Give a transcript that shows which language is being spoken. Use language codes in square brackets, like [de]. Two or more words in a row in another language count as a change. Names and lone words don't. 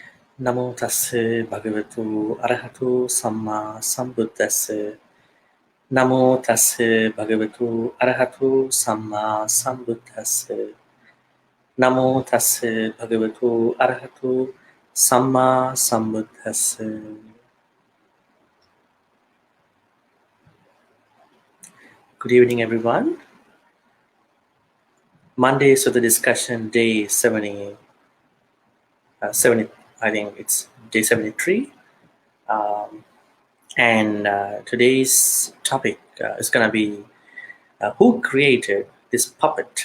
[pi] Namo tassa bhagavato arahato samma sambuddhassa. Namo tassa bhagavato arahato samma sambuddhassa. Namo tassa bhagavato arahato samma sambuddhassa. [en] Good evening, everyone. Monday Sutta discussion day 70, I think it's day 73. And today's topic is going to be who created this puppet?